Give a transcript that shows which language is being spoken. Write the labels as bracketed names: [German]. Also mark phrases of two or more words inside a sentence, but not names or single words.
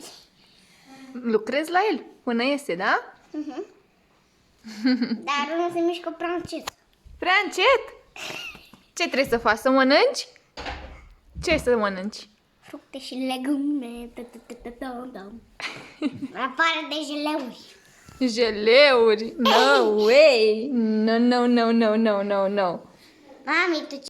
[Romanian] Lucrezi la el până iese, da? Dar nu se mișcă prea încet. Prea încet? Ce trebuie să faci? Să mănânci? Ce să mănânci? Fructe și legume. Afară de jeleuri. [English] Jeleuri? No way! No, no, no, no, no, no, no. [Romanian] Mami, tu